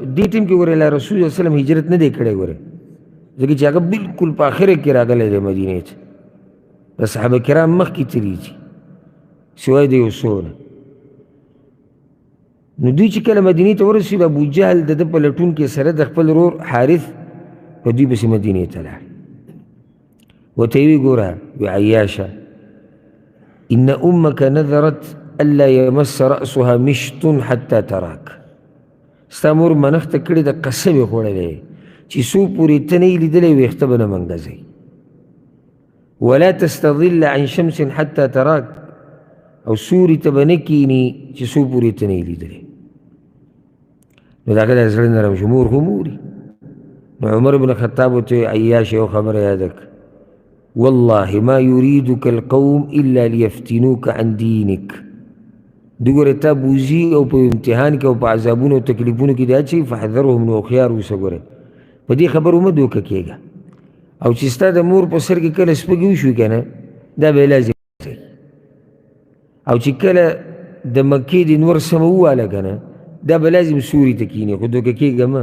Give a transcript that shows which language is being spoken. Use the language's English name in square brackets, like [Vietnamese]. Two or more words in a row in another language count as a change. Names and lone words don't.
[Pashto] دې ټیم کې ګورې الله رسول [Arabic] صلی الله علیه وسلم [Pashto] هجرت نه دی کړی ګورې، ځکه چې هغه بلکل په آخره کې راغلی دی مدینې ته، د صحابه کرام مخکې تېري دي سوای د یو څو نه. نو دوی چې کله مدینې ته ورسېدو، ابوجهل د ده په لټون کې سره د خپل ورور حارث په دوی پسې مدینې ته لاړ. ورته یې ویې ګوره وی عیاشه [Arabic] ان امك نذرت الا يمس رأسها مشط حتى تراك. [Pashto] ستا مور منښته کړې ده، قسم یې خوړلی چې څو پورې ته نه یې لیدلی ویښته به نه منګزوي. [Arabic] ولا تستظل عن شمس حتى تراك، [Pashto] او سوري ته به نه کښېني چې څو پورې ته نه یې لیدلی. نو د هغه د زړه نرم شو، مور خو موري. نو عمر بن خطاب ورته عیاش یو خبره یاده کړه، [Arabic] والله ما يريدك القوم الا ليفتنوك عن دينك. [Pashto] دوی ګوره تا بوزي او په امتحان کې او په عذابونو او تکلیفونو کې دی اچوي، فحذرهم، نو هوښیار اوسه ګوره په دې خبرو مه دوکه کېږه. او چې ستا د مور په سر کې کله سپږې وشوي که نه، دا به یې لازم کوي. او چې کله د مکې د نور سمه وواله که نه، دا به لازم سوري ته کښېني، خو دوکه کېږه مه.